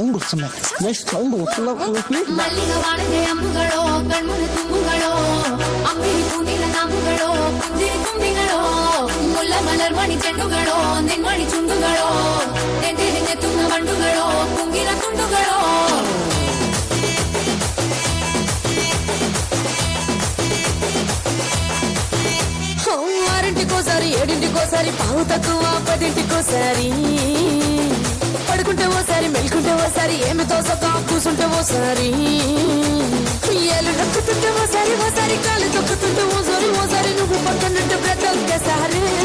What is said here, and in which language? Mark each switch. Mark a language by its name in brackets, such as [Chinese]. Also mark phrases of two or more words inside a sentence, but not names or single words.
[English] sound sound [Malayalam] മല്ലികവാണന്റെ അമ്പുകളോ കൺമുന തുമ്പുകളോ അമ്പിളി പൂനില നാമ്പുകളോ പുഞ്ചിരി തുമ്പികളോ മുല്ല മലർമണി ചെണ്ടുകളോ നെന്മണി ചുണ്ടുകളോ നെഞ്ചിരിഞ്ഞെത്തുന്ന വണ്ടുകളോ കുങ്കില തുണ്ടുകളോ [Telugu] ఆరింటికోసారి ఏడింటికోసారి పావు తక్కువ 10ంటికోసారి పడుకుంటే ఓసారి మెలుకుంటే ఓసారి ఏమి తోసక కూసుంటే ఓసారి ఏళ్ళు నొక్కుతుంటే ఓసారి ఓసారి కాలు తొక్కుతుంటే ఓసారి నువ్వు పక్కనుంటే బ్రతొక్కసారి